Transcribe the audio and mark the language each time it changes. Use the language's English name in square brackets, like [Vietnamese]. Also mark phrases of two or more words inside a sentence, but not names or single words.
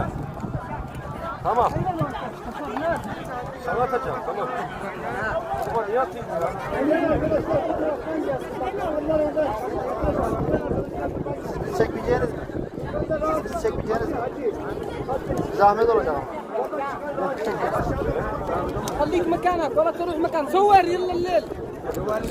[Turkish] Tamam. Sana atacağım. Tamam. Baba niye atayım ya? Çekmeyeceğiniz mi? Siz çekmeyeceğiniz mi? Zahmet olacak ama. [Arabic] خليك مكانك ولا تروح مكان. صور يلا الليل.